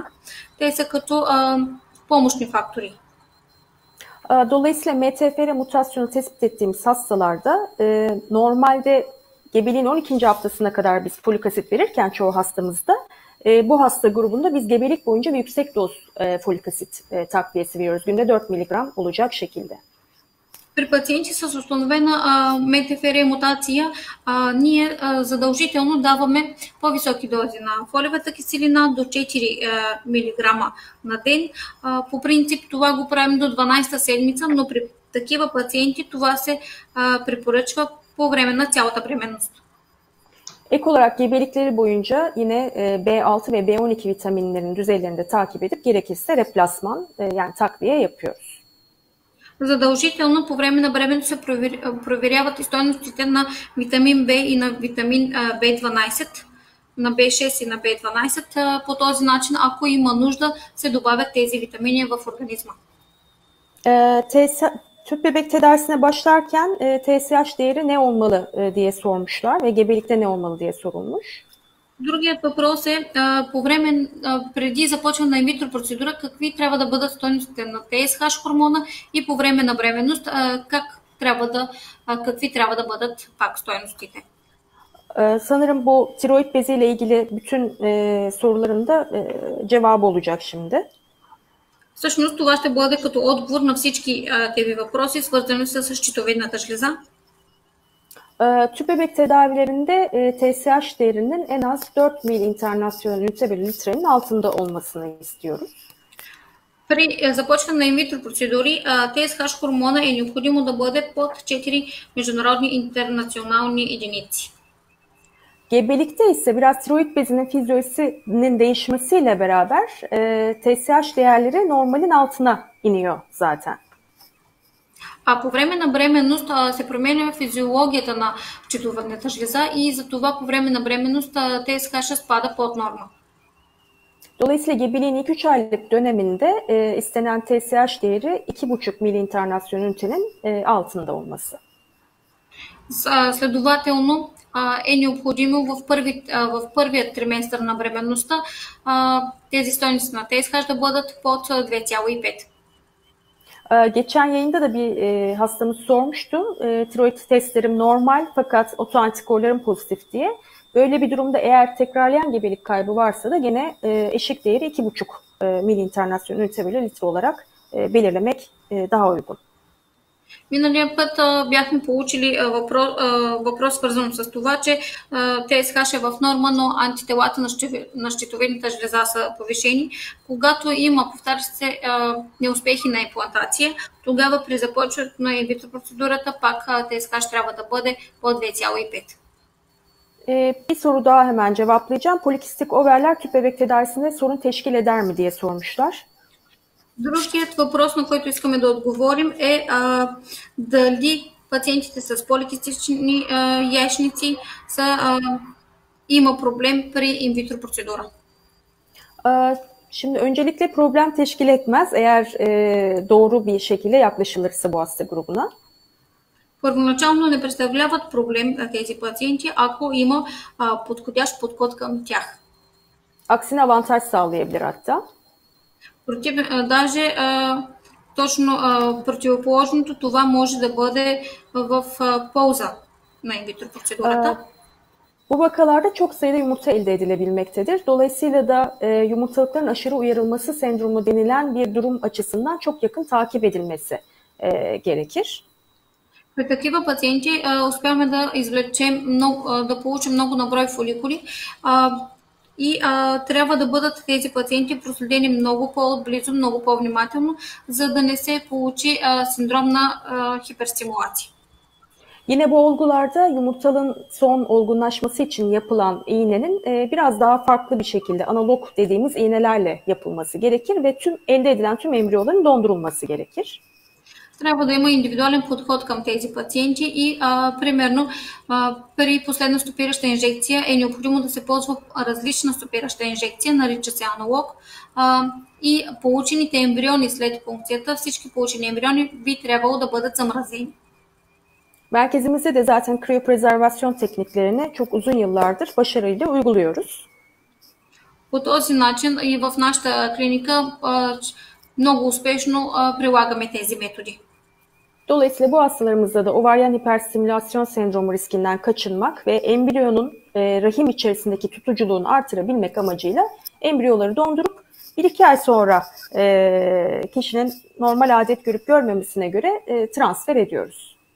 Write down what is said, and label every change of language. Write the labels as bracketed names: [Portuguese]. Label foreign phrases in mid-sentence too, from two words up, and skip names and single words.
[Bulgarian] Те са като помощни фактори. [Turkish] Dolayısıyla MTFR mutasyonu tespit ettiğimiz hastalarda normalde gebeliğin 12. haftasına kadar biz folik asit verirken çoğu hastamızda bu hasta grubunda biz gebelik boyunca bir yüksek doz folik asit takviyesi veriyoruz. Günde 4 mg olacak şekilde. [Bulgarian] При пациенти с установена МТФР мутация ние задължително даваме по-високи дози на фолиевата киселина до 4 мг на ден. По принцип това го правим до 12-та седмица, но при такива пациенти това се препоръчва по време на цялата бременност. [Turkish] Ek olarak gebelikleri boyunca yine B6 ve B12 vitaminlerinin düzeylerini de takip edip gerekirse replasman yani takviye yapıyoruz. [Bulgarian] Задължително по време на бременност се проверяват и стойностите на витамин B и на витамин B12, на B6 и на B12. По този начин, ако има нужда, се добавят тези витамини в организма. [Turkish] Tüp bebek tedavisine başlarken TSH değeri ne olmalı diye sormuşlar ve gebelikte ne olmalı diye sorulmuş. [Bulgarian] Другият въпрос е, по време, преди започване на инвитро процедура, какви трябва да бъдат стойностите на ТСХ хормона и по време на бременност, какви трябва да бъдат пак стойностите? [Turkish] Sanırım bu tiroid beziyle ilgili bütün sorularında cevabı olacak şimdi. [Bulgarian] Всъщност това ще бъде като отговор на всички тези въпроси, свързани с щитовидната жлеза. [Turkish] Tüp bebek tedavilerinde TSH değerinin en az 4 ml internasyonel ünite bölü litrenin altında olmasını istiyoruz. [Bulgarian] При започване на инвитро процедури ТСХ хормона е необходимо да бъде под 4 международни интернационални единици. [Turkish] Gebelikte ise biraz tiroid bezinin fizyolojisinin değişmesiyle beraber TSH değerleri normalin altına iniyor zaten. [Bulgarian] По време на бременност се променя физиологията на щитовидната жлеза и затова по време на бременност ТСХ спада под норма. [Turkish] Dolayısıyla gebeliğin ilk 3 aylık döneminde istenen TSH değeri 2,5 ml internasyonel ünitenin altında olması. [Bulgarian] Следователно е необходимо в първият триместър на бременността тези стойности на ТСХ да бъдат под 2,5. [Turkish] Geçen yayında da bir hastamız sormuştu. Tiroid testlerim normal fakat otoantikorlarım pozitif diye. Böyle bir durumda eğer tekrarlayan gebelik kaybı varsa da gene eşik değeri 2,5 ml internasyonel ünite bölü litre olarak belirlemek daha uygun. [Bulgarian] Миналия път бяхме получили въпрос свързан с това, че ТСХ е в норма, но антителата на щитовидната жлеза са повишени. Когато има повтарящи се неуспехи на имплантация, тогава при започването на инвитро процедурата пак ТСХ трябва да бъде по 2,5. [Turkish] Bir soru daha hemen cevaplayacağım. Polikistik overler tüp bebek tedavisinde sorun teşkil eder mi diye sormuşlar. [Bulgarian] Другият въпрос, на който искаме да отговорим е дали пациентите с поликистични яйчници има проблем при инвитро процедура. [Turkish] Şimdi öncelikle problem teşkil etmez eğer doğru bir şekilde yaklaşılırsa bu hasta grubuna. [Bulgarian] Първоначално не представляват проблем тези пациенти, ако има подходящ подход към тях. [Turkish] Aksine avantaj sağlayabilir hatta. [Bulgarian] Даже точно противоположното, това може да бъде в полза на инвитро процедурата. [Turkish] Bu vakalarda çok sayıda yumurta elde edilebilmektedir. Dolayısıyla da yumurtalıkların aşırı uyarılması sendromu denilen bir durum açısından çok yakın takip edilmesi gerekir. [Bulgarian] При такива пациенти успяваме да извлечем да получим много наброй фоликули и трябва да бъдат тези пациенти проследени много по-близо, много по-внимателно, за да не се получи синдром на хиперстимулация. [Turkish] Yine bu olgularda yumurtalığın son olgunlaşması için yapılan iğnenin biraz daha farklı bir şekilde analog dediğimiz iğnelerle yapılması gerekir ve elde edilen tüm embriyoların dondurulması gerekir. [Bulgarian] Трябва да има индивидуален подход към тези пациенти и примерно при последна стопираща инжекция е необходимо да се ползва различна стопираща инжекция, нарича се аналог, и получените ембриони след пункцията, всички получени ембриони би трябвало да бъдат замразени. [Turkish] Merkezimizde de zaten kriyoprezervasyon tekniklerini çok uzun yıllardır başarıyla uyguluyoruz. [Bulgarian] По този начин и в нашата клиника много успешно прилагаме тези методи. [Turkish] Dolayısıyla bu hastalarımızda da ovaryen hiperstimülasyon sendromu riskinden kaçınmak ve embriyonun rahim içerisindeki tutuculuğunu artırabilmek amacıyla embriyoları dondurup 1-2 ay sonra kişinin normal adet görüp görmemesine göre transfer ediyoruz.